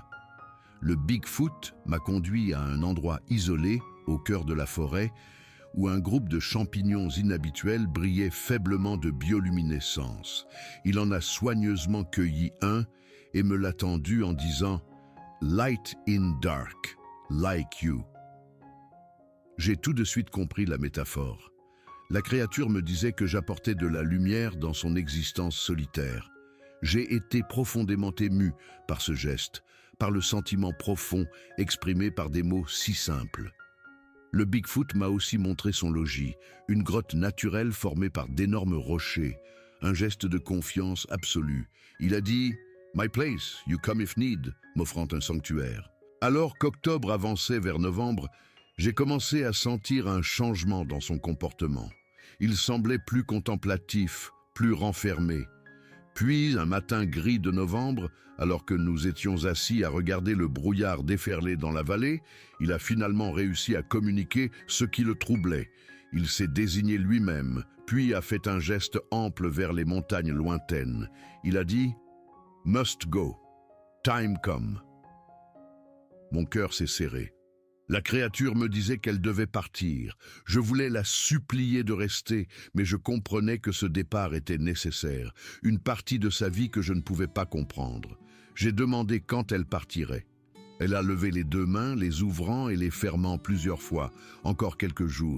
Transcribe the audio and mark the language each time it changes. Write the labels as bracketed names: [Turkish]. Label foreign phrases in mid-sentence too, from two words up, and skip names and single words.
[French] Le Bigfoot m'a conduit à un endroit isolé, au cœur de la forêt, où un groupe de champignons inhabituels brillait faiblement de bioluminescence. Il en a soigneusement cueilli un et me l'a tendu en disant « [English] Light in dark, like you ». [French] J'ai tout de suite compris la métaphore. La créature me disait que j'apportais de la lumière dans son existence solitaire. J'ai été profondément ému par ce geste, par le sentiment profond exprimé par des mots si simples. Le Bigfoot m'a aussi montré son logis, une grotte naturelle formée par d'énormes rochers, un geste de confiance absolue. Il a dit « [English] My place, you come if need [French] », m'offrant un sanctuaire. Alors qu'octobre avançait vers novembre, j'ai commencé à sentir un changement dans son comportement. Il semblait plus contemplatif, plus renfermé. Puis, un matin gris de novembre, alors que nous étions assis à regarder le brouillard déferler dans la vallée, il a finalement réussi à communiquer ce qui le troublait. Il s'est désigné lui-même, puis a fait un geste ample vers les montagnes lointaines. Il a dit « [English] Must go. Time come ». [French] Mon cœur s'est serré. La créature me disait qu'elle devait partir. Je voulais la supplier de rester, mais je comprenais que ce départ était nécessaire, une partie de sa vie que je ne pouvais pas comprendre. J'ai demandé quand elle partirait. Elle a levé les deux mains, les ouvrant et les fermant plusieurs fois, encore quelques jours.